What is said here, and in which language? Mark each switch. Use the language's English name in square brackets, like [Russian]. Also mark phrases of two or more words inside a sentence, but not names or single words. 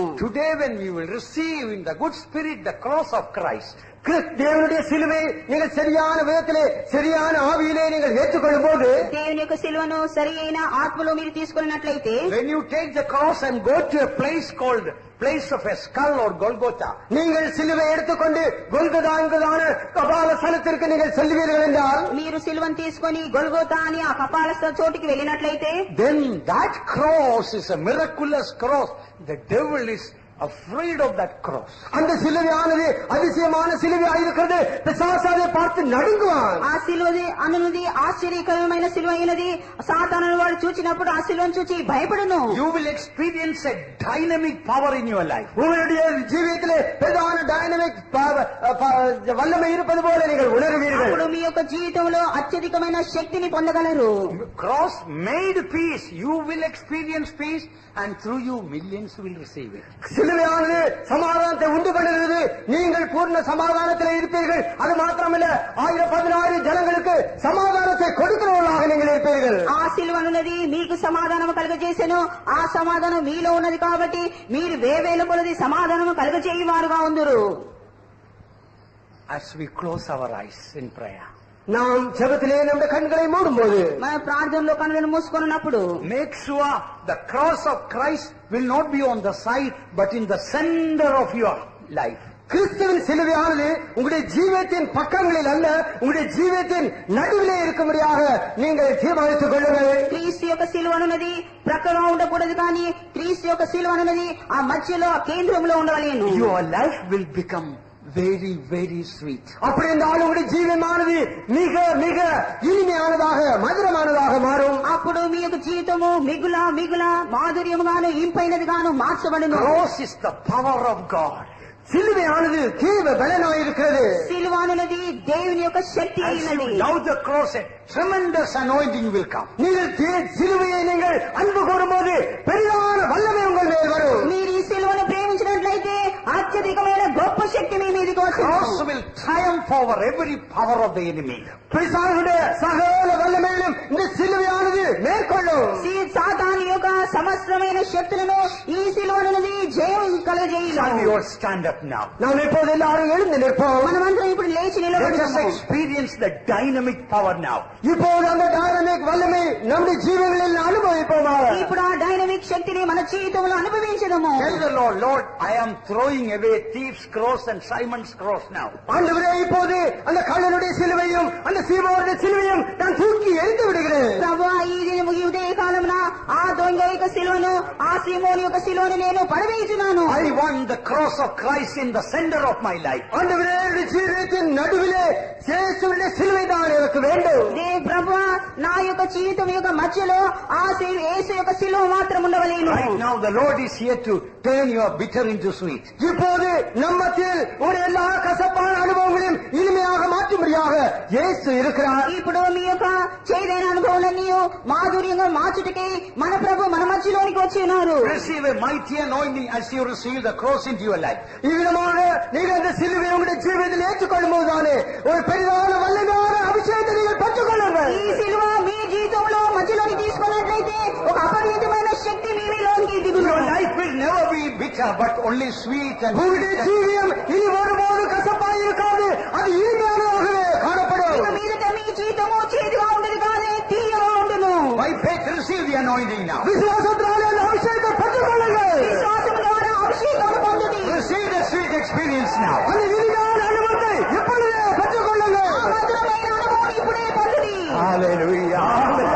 [English] Today when you will receive in the good spirit the cross of Christ, [Tamil] தேவனுடைய சிலுவை நீங்கள் சரியான விதத்திலே சரியான ஆவியிலே நீங்கள் ஏற்றுக்கொள்ளும் போது, [Telugu] దేవుని యొక్క సిలువను సరి అయిన ఆత్మలో మీరు తీసుకున్నట్లయితే, [English] when you take the cross and go to a place called place of a skull or Golgotha, [Tamil] நீங்கள் சிலுவை எடுத்துக்கொண்டு கொல்கொதா என்கிறதான கபால ஸ்தலத்திற்கு நீங்கள் செல்வீர்கள் என்றால், [Telugu] మీరు సిలువను తీసుకొని గొల్గోతా అని ఆ కపాల చోటికి వెళ్ళినట్లయితే, [English] then that cross is a miraculous cross. The devil is afraid of that cross. [Tamil] அந்த சிலுவையானது அதிசயமான சிலுவையாக இருக்கிறது. பிசாசு அதை பார்த்து நடுங்குவான். [Telugu] ఆ సిలువది అనున్నది ఆశ్చర్యకరమైన సిలువ అయినది. సాతాను వాడు చూచినప్పుడు ఆ సిలువను చూచి భయపడును. [English] You will experience a dynamic power in your life. [Tamil] உங்களுடைய ஜீவியத்திலே பிரதான டைனமிக் வல்லமை இருப்பது போல நீங்கள் உணர்வீர்கள். [Telugu] అప్పుడు మీ యొక్క జీవితంలో అత్యధికమైన శక్తిని పొందగలరు. [English] Cross made peace. You will experience peace, and through you millions will receive it. [Tamil] சிலுவையானது சமாதானத்தை உண்டு பண்ணுகிறது. நீங்கள் பூர்ண சமாதானத்தில் இருப்பீர்கள். அது மாத்திரமல்ல, 1000-16 ஜனங்களுக்கு சமாதானத்தை கொடுக்கிறவர்களாக நீங்கள் இருப்பீர்கள். [Telugu] ఆ సిలువనున్నది మీకు సమాధానము కలుగజేసెను. ఆ సమాధానం మీలో ఉన్నది కాబట్టి మీరు వేవేల కొలది సమాధానము కలుగజేయువారుగా ఉందురు. [English] As we close our eyes in prayer, [Tamil] நாம் ஜெபத்திலே நம்முடைய கண்களை மூடும்போது [Telugu] మన ప్రార్థనలో కన్నులను మూసుకొనున్నప్పుడు [English] make sure the cross of Christ will not be on the side but in the center of your life. [Tamil] கிறிஸ்துவின் சிலுவையானது உங்களுடைய ஜீவியத்தின் பக்கங்களில் அல்ல, உங்களுடைய ஜீவியத்தின் நடுவிலே இருக்கும்படியாக நீங்கள் தீர்மானித்துக் கொள்ளுங்கள். [Telugu] క్రీస్తు యొక్క సిలువ అనున్నది ప్రక్కగా ఉండకూడదు, కానీ క్రీస్తు యొక్క సిలువ అనున్నది ఆ మధ్యలో ఆ కేంద్రంలో ఉండవలేను. [English] Your life will become very, very sweet. [Tamil] அப்படி இருந்தாலும் உங்களுடைய ஜீவியமானது மிக மிக இனிமையானதாக மதுரமானதாக மாறும். [Telugu] అప్పుడు మీ యొక్క జీవితము మిగుల మిగుల మాధుర్యముగాను ఇంపైనదిగాను మార్చబడును. [English] Cross is the power of God. [Tamil] சிலுவையானது தீவ பலனாயிருக்கிறது. [Telugu] సిలువ అనున్నది దేవుని యొక్క శక్తి [English] As you [Telugu] అయినది. [English] love the cross, a tremendous anointing will come. [Tamil] நீங்கள் சிலுவையை நீங்கள் அன்பு கூறும்போது பெரிதான வல்லமை உங்கள் மேல் வரும். [Telugu] మీరు ఈ సిలువను ప్రేమించినట్లయితే అత్యధికమైన గొప్ప శక్తి మీ మీదకి [English] Cross [Telugu] వస్తుంది. [English] will triumph over every power of the enemy. [Tamil] பிசாசுடைய சகல வல்லமையிலும் இந்த சிலுவையானது மேற்கொள்ளும். [Telugu] సాతాను యొక్క సమస్తమైన శక్తులను ఈ సిలువనున్నది జయం [English] Shall we [Telugu] కలగజేయును. [English] all stand up now? [Tamil] நாம் இப்போது எல்லாரும் எழுந்து நிற்போம். [Telugu] మనమందరం ఇప్పుడు లేచి [English] Let us [Telugu] నిలబడతాము. [English] experience the dynamic power now. [Tamil] இப்போது அந்த டைனமிக் வல்லமை நம்முடைய ஜீவங்களில் அனுபவிப்போமாக. [Telugu] ఇప్పుడు ఆ డైనమిక్ శక్తిని మన జీవితంలో అనుభవించదము. [English] Tell the Lord, Lord, I am throwing away thieves' cross and Simon's cross now. [Tamil] ஆண்டவரே, இப்போது அந்த கள்ளனுடைய சிலுவையும் அந்த சீமோனுடைய சிலுவையும் நான் தூக்கி எறிந்து விடுகிறேன். [Telugu] ప్రభువా, ఈ దినము ఈ ఉదయ కాలమున ఆ దొంగ యొక్క శిలువను ఆ సీమోను యొక్క శిలువను నేను పడవేయుచున్నాను. [English] I want the cross of Christ in the center of my life. [Tamil] ஆண்டவரே, என்னுடைய ஜீவிதத்தின் நடுவிலே இயேசுவின் சிலுவை தான் எனக்கு வேண்டும். [Telugu] ప్రభువా, నా యొక్క జీవితం యొక్క మధ్యలో ఆ యేసు యొక్క శిలువ మాత్రం ఉండవలేను. [English] Right now the Lord is here to turn your bitter into sweet. [Tamil] இப்போது நம்மத்தில் ஒரு எல்லா கசப்பான அனுபவங்களையும் இனிமையாக மாற்றும்படியாக இயேசு இருக்கிறார். [Telugu] ఇప్పుడు మీ యొక్క చేదైన అనుభవాలన్నీ మాధుర్యంగా మార్చుటకై మన ప్రభు మన మధ్యలోనికి వచ్చి ఉన్నారు. [English] Receive a mighty anointing as you receive the cross into your life. [Tamil] இவ்விதமாக நீங்கள் அந்த சிலுவை உங்களுடைய ஜீவிதத்தில் ஏற்றுக்கொள்ளும் போதுதானே ஒரு பெரிதான வல்லமையான அபிஷேகத்தை நீங்கள் பெற்றுக்கொள்ளுங்கள். [Telugu] ఈ శిలువ మీ జీవితంలో మధ్యలోకి తీసుకున్నట్లయితే ఒక అపరిమితమైన శక్తి మీ మీలోనికి దిగును. [English] Your life will never be bitter but only sweet and [Tamil] உங்களுடைய ஜீவியம் இனி ஒருபோது கசப்பாய் இருக்காது, அது இனிமையானதாகவே காணப்படும். [Telugu] ఇక మీదట మీ జీవితము చేదుగా ఉండదు కానీ తీయగా ఉండును. [English] by faith receive the anointing now. [Tamil] விசுவாசத்தினாலே அந்த அபிஷேகத்தை பெற்றுக்கொள்ளுங்கள். [Telugu] విశ్వాసం ద్వారా అభిషేకం పొందుడి. [English] Receive the sweet experience now. [Tamil] அந்த இனிமையான அனுபவத்தை எப்பொழுதே பெற்றுக்கொள்ளுங்கள். [Telugu] ఆ మధురమైన అనుభవం ఇప్పుడే పొందుడి. Hallelujah.